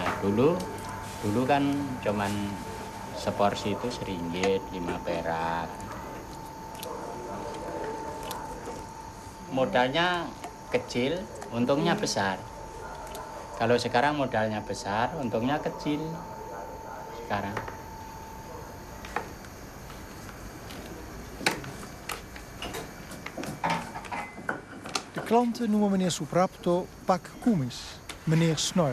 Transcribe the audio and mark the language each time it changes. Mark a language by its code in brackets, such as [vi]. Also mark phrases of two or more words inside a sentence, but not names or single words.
[id] Dulu kan cuman seporsi itu seringgit 5 perak. Modalnya kecil, untungnya besar. Kalau sekarang modalnya besar, untungnya kecil. Sekarang. [nl] De klanten noemen meneer Suprapto Pak Kumis, meneer Snor.